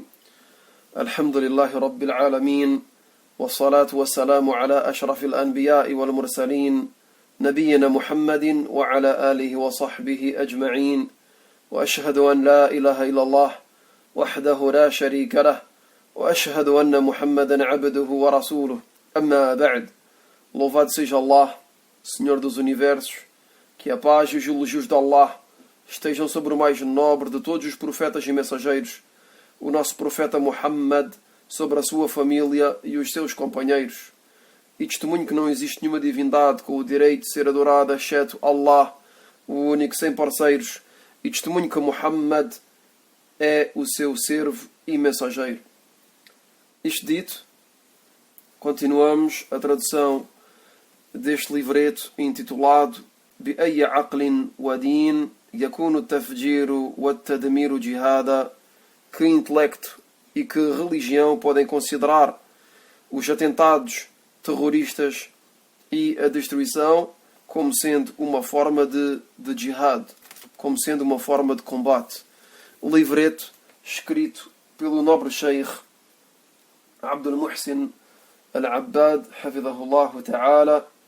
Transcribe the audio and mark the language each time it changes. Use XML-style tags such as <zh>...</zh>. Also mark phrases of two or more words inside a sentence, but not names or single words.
<ar>الحمد لله رب العالمين، والصلاة والسلام على أشرف الأنبياء والمرسلين نبينا محمد وعلى آله وصحبه أجمعين، وأشهد أن لا إله إلا الله وحده لا شريك له، وأشهد أن محمدا عبده ورسوله. أما بعد.</ar> <pt>Louvado seja Allah, Senhor dos Universos, que a paz e os elogios de Allah estejam sobre o mais nobre de todos os profetas e mensageiros, o nosso profeta Muhammad, sobre a sua família e os seus companheiros. E testemunho que não existe nenhuma divindade com o direito de ser adorada exceto Allah, o único sem parceiros, e testemunho que Muhammad é o seu servo e mensageiro. Isto dito, continuamos a tradução deste livreto intitulado</pt> <ar>بأي عقل ودين يكون التفجير والتدمير جهادا.</ar> <pt>Que intelecto e que religião podem considerar os atentados terroristas e a destruição como sendo uma forma de jihad, como sendo uma forma de combate? O livreto escrito pelo nobre Sheikh Abdul Muhsin Al-Abbad,</pt> <ar>حفظه الله تعالى.</ar>